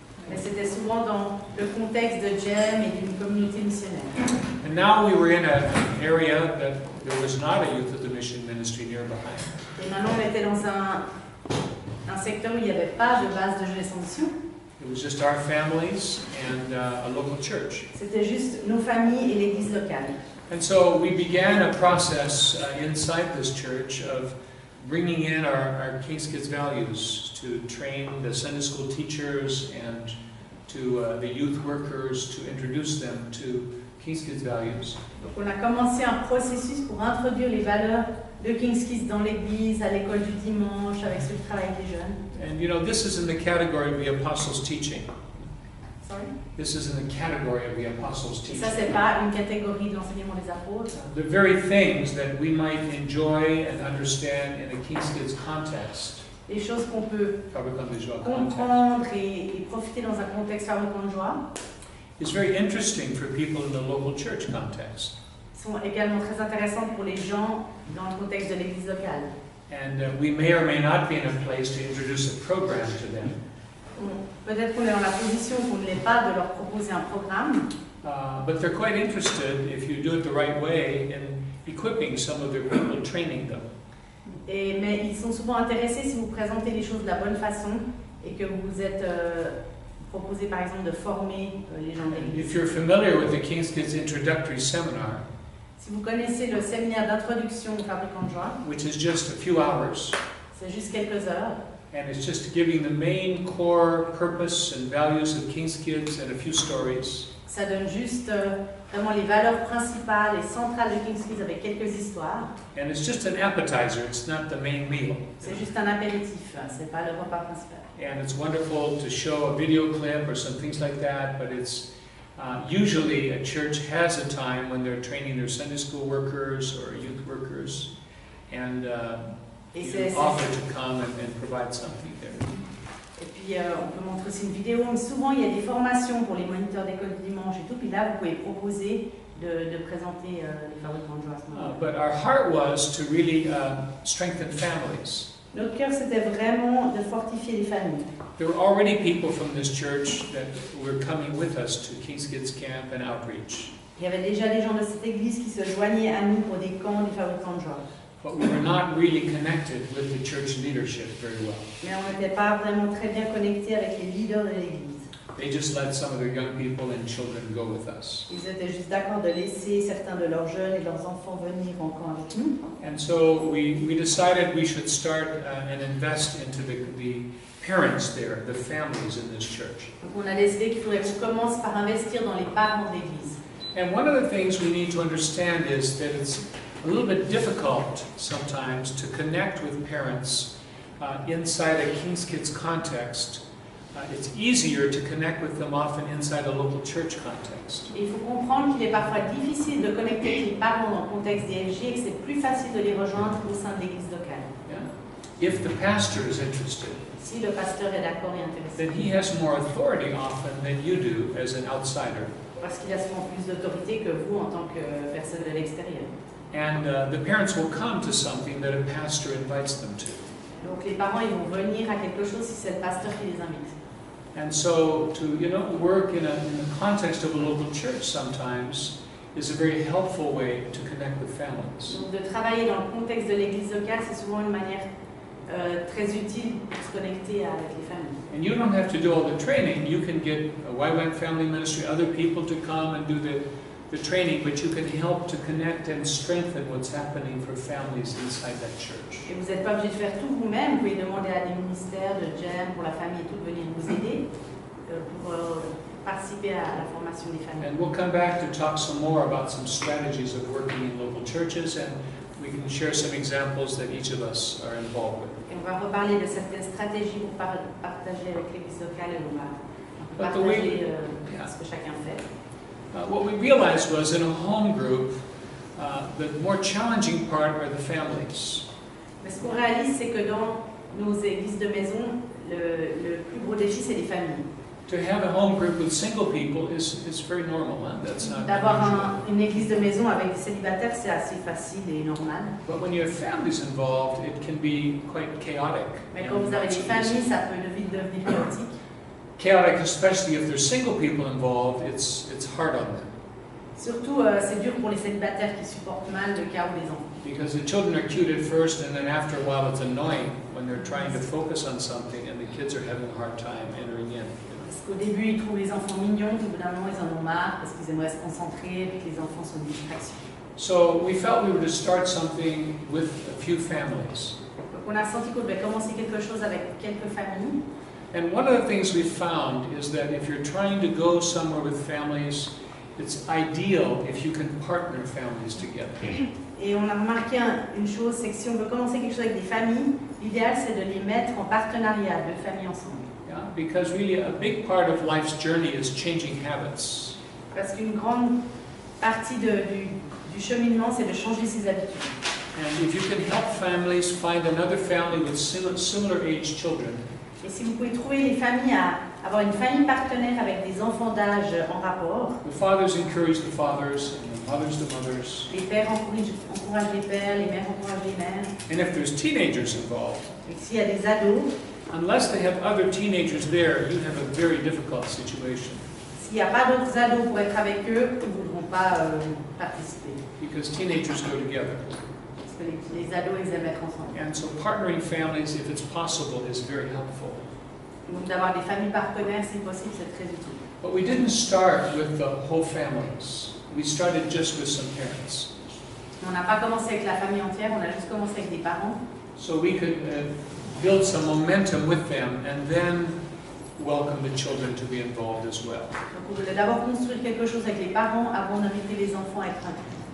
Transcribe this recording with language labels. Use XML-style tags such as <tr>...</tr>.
<fr>Mais c'était souvent dans le contexte de GEM et d'une communauté missionnaire.</fr> <en>And now we were in an area that there was not a youth of the mission ministry nearby.</en> <fr>Et maintenant, on était dans un secteur où il n'y avait pas de base de jeunesse en mission.</fr> <en>It was just our families and a local church.</en> <fr>C'était juste nos familles et l'église locale.</fr> <en>And so we began a process inside this church of bringing in our King's Kids values to train the Sunday school teachers and to the youth workers to introduce them to King's Kids values.</en> <fr>Donc on a commencé un processus pour introduire les valeurs de King's Kids dans l'église, à l'école du dimanche, avec ceux qui travaillent avec les jeunes.</fr> <en>And you know, this is in the category of the apostles' teaching. Sorry? This is in the category of the apostles'</en> <fr>Et</fr> <en>teaching.</en> <fr>ça, c'est pas une catégorie de l'enseignement des apôtres.</fr> <en>The very things that we might enjoy and understand in a King's Kids context.</en> <fr>Les choses qu'on peut Fabricant de joie context. comprendre et profiter dans un contexte fabricant de joie</fr> <en>Is very interesting for people in the local church context.</en> <fr>sont également très intéressantes pour les gens dans le contexte de l'église locale.</fr> <en>And we may or may not be in a place to introduce a program to them.</en> <fr>Peut-être qu'on est dans la position qu'on ne l'est pas de leur proposer un programme,</fr> <en>But they're quite interested, if you do it the right way, in equipping some of their people, training them.</en> <fr>mais ils sont souvent intéressés si vous présentez les choses de la bonne façon et que vous vous êtes proposé par exemple de former les gens de l'église.</fr> <en>If you're familiar with the King's Kids Introductory Seminar,</en> <fr>Si vous connaissez le séminaire d'introduction aux fabricants de joie,</fr> <en>which is just a few hours,</en> <fr>c'est juste quelques heures.</fr> <en>and it's just giving the main core purpose and values of King's Kids and a few stories.</en> <fr>Ça donne juste vraiment les valeurs principales et centrales de King's Kids avec quelques histoires.</fr> <en>And it's just an appetizer, it's not the main meal.</en> <fr>C'est juste un apéritif, c'est pas le repas principal.</fr> <en>And it's wonderful to show a video clip or some things like that, but it's usually a church has a time when they're training their Sunday school workers or youth workers, and you offer to come and provide something there.</en> <fr>Et puis on peut montrer aussi une vidéo, mais souvent il y a des formations pour les moniteurs d'école du dimanche et tout, puis là vous pouvez proposer de présenter les fabricants de joie à ce moment-là.</fr> <en>But our heart was to really strengthen families.</en> <fr>Notre cœur c'était vraiment de fortifier les familles.</fr> <en>There were already people from this church that were coming with us to King's Kids Camp and Outreach.</en> <fr>Il y avait déjà des gens de cette église qui se joignaient à nous pour des camps des fabricants de joie.</fr> <en>But we were not really connected with the church leadership very well.</en> <fr>Mais on n'était pas vraiment très bien connectés avec les leaders de l'église.</fr> <en>They just let some of their young people and children go with us.</en> <fr>Ils étaient juste d'accord de laisser certains de leurs jeunes et leurs enfants venir en camp avec nous.</fr> <en>And so we decided we should start and invest into the parents there, the families in this church.</en> <fr>Donc on a décidé qu'il faudrait qu'on commence par investir dans les parents de l'église.</fr> <en>And one of the things we need to understand is that it's a little bit difficult sometimes to connect with parents inside a King's Kids context. It's easier to connect with them often inside a local church context.</en> <fr>Il faut comprendre qu'il est parfois difficile de connecter avec les parents dans le contexte DFG et que c'est plus facile de les rejoindre au sein de l'église locale.</fr> <en>Yeah. If the pastor is interested,</en> <fr>Si le pasteur est d'accord et intéressé,</fr> <en>then he has more authority often than you do as an outsider.</en> <fr>parce qu'il a souvent plus d'autorité que vous en tant que personne de l'extérieur.</fr> <en>And the parents will come to something that a pastor invites them to.</en> <fr>Donc les parents ils vont venir à quelque chose si c'est le pasteur qui les invite.</fr> <en>And so to work in the context of a local church sometimes is a very helpful way to connect with families.</en> <fr>Donc de travailler dans le contexte de l'église locale, c'est souvent une manière très utile pour se connecter avec les familles.</fr> <en>And you don't have to do all the training. You can get a YWAM Family Ministry, other people to come and do the training, but you can help to connect and strengthen what's happening for families inside that church.</en> <fr>Et vous n'êtes pas obligé de faire tout vous-même, vous pouvez demander à des ministères de GEM pour la famille et tout de venir vous aider pour participer à la formation des familles.</fr> <en>And we'll come back to talk some more about some strategies of working in local churches, and we can share some examples that each of us are involved with.</en> <fr>Et on va reparler de certaines stratégies pour partager avec l'église locale et on va</fr> <en>But the way-</en> <fr>partager</fr> <en>yeah.</en> <fr>ce que chacun fait.</fr> <en>What we realized was in a home group, the more challenging part are the families.</en> <fr>Mais ce qu'on réalise, c'est que dans nos églises de maison, le plus gros défi, c'est les familles.</fr> <en>To have a home group with single people is very normal. Huh? That's not</en> <fr>D'avoir</fr> <en>unusual.</en> <fr>une église de maison avec des célibataires, c'est assez facile et normal.</fr> <en>But when you have families involved, it can be quite chaotic.</en> <fr>Mais</fr> <en>and</en> <fr>quand vous avez</fr> <en>not</en> <fr>des</fr> <en>so</en> <fr>familles,</fr> <en>easy.</en> <fr>ça peut vite devenir chaotique.</fr> <en>Chaotic, especially if there's single people involved, it's hard on them.</en> <fr>Surtout, c'est dur pour les célibataires qui supportent mal le chaos des enfants.</fr> <en>Because the children are cute at first, and then after a while it's annoying when they're trying to focus on something and the kids are having a hard time entering in.</en> <fr>Parce qu'au début, ils trouvent les enfants mignons, puis au bout d'un moment, ils en ont marre parce qu'ils aimeraient se concentrer, puis que les enfants sont une distraction.</fr> <en>So we felt we were to start something with a few families.</en> <fr>Donc on a senti qu'on devait commencer quelque chose avec quelques familles.</fr> <en>And one of the things we found is that if you're trying to go somewhere with families, it's ideal if you can partner families together.</en> <fr>Et on a remarqué une chose, c'est que si on veut commencer quelque chose avec des familles, l'idéal c'est de les mettre en partenariat, deux familles ensemble.</fr> <en>Yeah? Because really a big part of life's journey is changing habits.</en> <fr>Parce qu'une grande partie du cheminement, c'est de changer ses habitudes.</fr> <en>And if you can help families find another family with similar age children,</en> <fr>Et si vous pouvez trouver les familles à avoir une famille partenaire avec des enfants d'âge en rapport,</fr> <en>the fathers encourage the fathers and the mothers the mothers.</en> <fr>les pères encouragent les pères, les mères encouragent les mères.</fr> <en>And if there's teenagers involved,</en> <fr>Et s'il y a des ados,</fr> <en>unless they have other teenagers there, you have a very difficult situation.</en> <fr>s'il n'y a pas d'autres ados pour être avec eux, ils ne voudront pas participer.</fr> <en>Because teenagers go together.</en> <fr>Parce que les ados, ils aiment être ensemble.</fr> <en>And so partnering families, if it's possible, is very helpful.</en> <fr>Donc d'avoir des familles partenaires, si possible, c'est très utile.</fr> <en>But we didn't start with the whole families. We started just with some parents.</en> <fr>On n'a pas commencé avec la famille entière, on a juste commencé avec des parents.</fr> <en>So we could build some momentum with them, and then welcome the children to be involved as well.</en> <fr>Donc on voulait d'abord construire quelque chose avec les parents avant d'inviter les enfants à être inclus.</fr>